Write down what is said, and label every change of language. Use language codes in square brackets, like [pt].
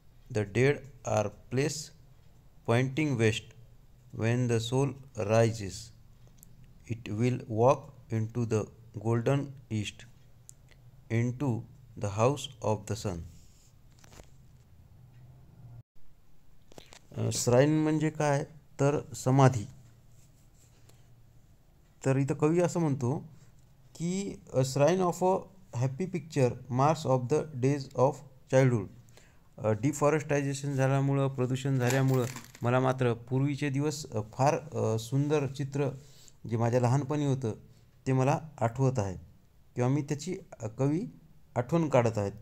[en] The dead are place pointing west. When the soul rises, it will walk into the golden east, into the house of the sun. [mr] Shrine म्हणजे काय तर समाधी. तर इथं कवी असं म्हणतो की [en] A shrine of a happy picture marks of the days of childhood. [mr] डिफॉरेस्टायझेशन झाल्यामुळं, प्रदूषण झाल्यामुळं मला मात्र पूर्वीचे दिवस फार सुंदर चित्र जे माझ्या लहानपणी होतं ते मला आठवत आहे किंवा मी त्याची कवी आठवण काढत आहेत.